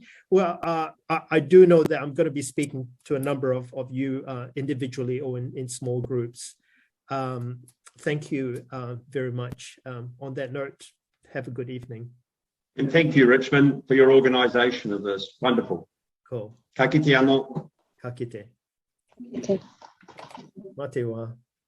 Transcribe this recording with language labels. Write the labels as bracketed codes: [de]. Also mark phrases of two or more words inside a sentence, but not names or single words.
[en] Well, I do know that I'm going to be speaking to a number of you individually or in small groups. Thank you very much. On that note, have a good evening. And thank you, Richmond, for your organisation of this. Wonderful. Cool. [mi] Ka kite anō. Ka kite. [en] Okay. [mi] Mate wa.